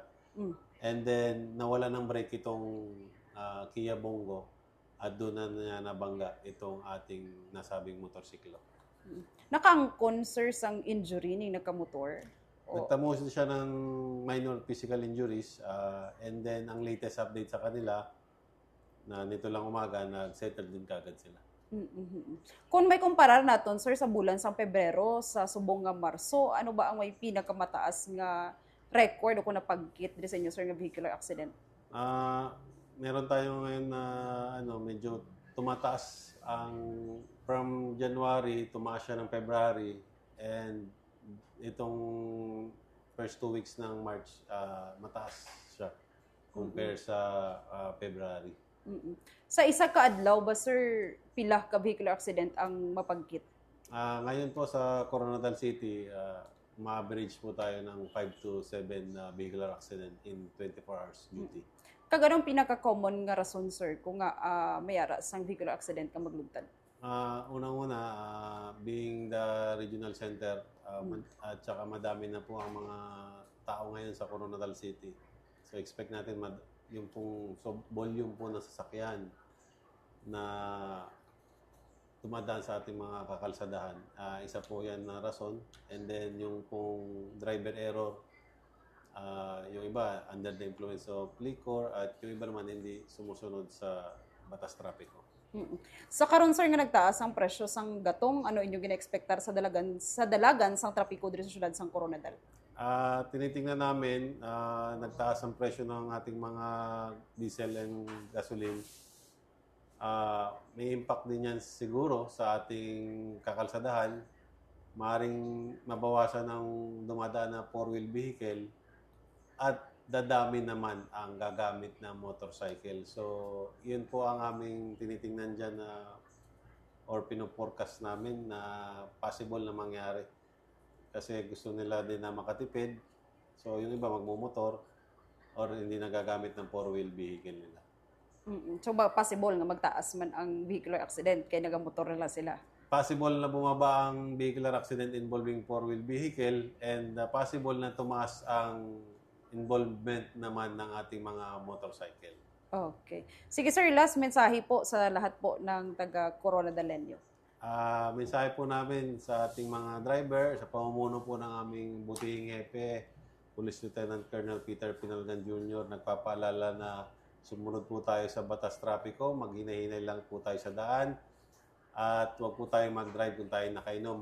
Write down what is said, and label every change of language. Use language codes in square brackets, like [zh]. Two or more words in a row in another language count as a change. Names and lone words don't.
[tl] And then, nawala ng brake itong Kia Bongo at doon na niya nabangga itong ating nasabing motorsiklo. [hil] Nakaangkon, sir, sang injury ning nakamotor? [tl] Nagtamo siya ng [en] minor physical injuries [tl] and then ang [en] latest update [tl] sa kanila na nito lang umaga, nag-settle din kagad sila. [hil] Kung may kumparar naton, sir, sa bulan sa Pebrero, sa subong nga Marso, ano ba ang may pinakamataas nga record o kung napagkit din sa inyo, sir, nga [en] vehicular accident? [tl] Meron tayo ngayon na medyo tumataas ang from January, tumaas siya ng February, and itong [en] first 2 weeks [tl] ng March, mataas siya compare sa February. [hil] Sa isa ka adlaw ba, sir, pila ka [en] vehicular accident [hil] ang mapagkit? [tl] Ngayon po sa Coronadal City, ma-average po tayo ng 5 to 7 [en] vehicular accident in 24 hours duty. [hil] Kaganong pinaka-common nga rason, sir, kung nga mayara sang [en] vehicular accident [hil] ka maglugtad? [tl] Unang-una, [en] being the regional center, [tl] at saka madami na po ang mga tao ngayon sa Coronadal City. So expect natin yung pong volume po ng sasakyan na tumadaan sa ating mga kakalsadahan. Isa po yan na rason. And then yung pong [en] driver error, [tl] yung iba [en] under the influence of liquor [tl] at yung iba naman hindi sumusunod sa batas trapiko. [hil] Sa karon, sir, nga nagtaas ang presyo sang gatong, ano inyo gina-expectar sa dalagan sang trapiko diri sa syudad sang Coronadal? [tl] Tinitingnan namin, nagtaas ang presyo ng ating mga [en] diesel and gasoline. [tl] May impact din yan siguro sa ating kakalsadahan maring mabawasan ng dumadaan na [en] four-wheel vehicle [tl] at dadami naman ang gagamit na motorcycle. So, yun po ang aming tinitingnan dyan na or pinoforecast namin na possible na mangyari. Kasi gusto nila din na makatipid. So, yung iba magmumotor or hindi nagagamit ng [en] four-wheel vehicle [tl] nila. [hil] So, possible nga magtaas man ang [en] vehicular accident [hil] kaya nagamotor na sila. [tl] Possible na bumaba ang [en] vehicular accident involving four-wheel vehicle [tl] and possible na tumaas ang involvement naman ng ating mga motorcycle. Okay. Sige sir, last mensahe po sa lahat po ng taga Corona del Niño. Mensahe po namin sa ating mga driver, sa pamumuno po ng aming butihing hepe, Police Lieutenant Colonel Peter Pinalgan Jr., nagpapaalala na sumunod po tayo sa batas trapiko, maghinay-hinay lang po tayo sa daan, at huwag po tayong mag-drive kung tayo nakainom.